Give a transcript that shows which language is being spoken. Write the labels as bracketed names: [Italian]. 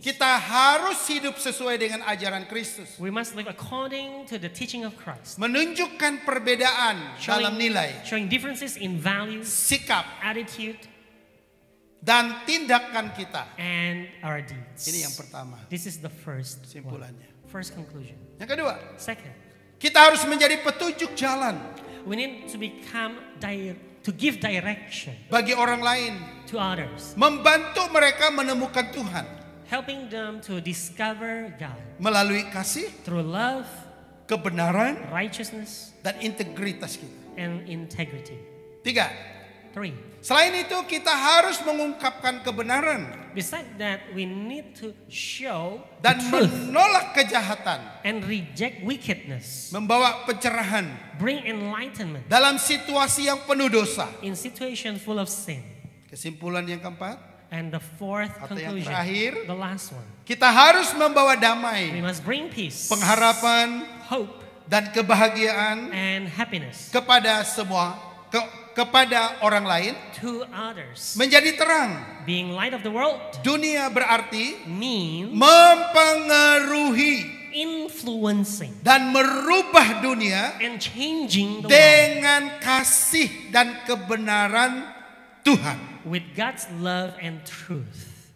[Indonesian] kita harus hidup sesuai dengan ajaran Kristus. [English] we must live according to the teaching of Christ. [Indonesian] Menunjukkan perbedaan dalam nilai, [English] Showing differences in values, [Indonesian] sikap, [English] attitude, [Indonesian] dan tindakan kita. [English] and our deeds. [Indonesian] Ini yang pertama, [English] This is the first one. [Indonesian] kesimpulannya. [English] First conclusion. [Indonesian] Yang kedua, [English] Second, [Indonesian] kita harus menjadi petunjuk jalan [English] we need to become to give direction [Indonesian] bagi orang lain. [English] to others, [Indonesian] Membantu mereka menemukan Tuhan. [English] helping them to discover God [Indonesian] Melalui kasih, [English] through love, [Indonesian] kebenaran, [English] righteousness, [Indonesian] dan integritas kita. [English] and integrity. [Indonesian] Tiga, [English] 3. [Indonesian] selain itu kita harus mengungkapkan kebenaran [English] Besides that, we need to show [Indonesian] dan [English] the truth [Indonesian] menolak kejahatan. [English] and reject wickedness, [Indonesian] Membawa pencerahan [English] bring enlightenment [Indonesian] dalam situasi yang penuh dosa. [English] in situations full of sin. [Indonesian] Kesimpulan yang keempat, [English] And the fourth [Indonesian] Atau yang [English] conclusion, [Indonesian] terakhir, [English] the last one, [Indonesian] kita harus membawa [English] we [Indonesian] damai, [English] must bring peace, [Indonesian] pengharapan, [English] hope, [Indonesian] dan kebahagiaan [English] and happiness [Indonesian] kepada semua, kepada orang lain, [English] to others. [Indonesian] menjadi terang. [English] Being light of the world [Indonesian] Dunia berarti [English] means [Indonesian] mempengaruhi [English] influencing [Indonesian] dan merubah dunia [English] and changing the world [Indonesian] dengan kasih dan kebenaran Tuhan. [English] with God's love and truth.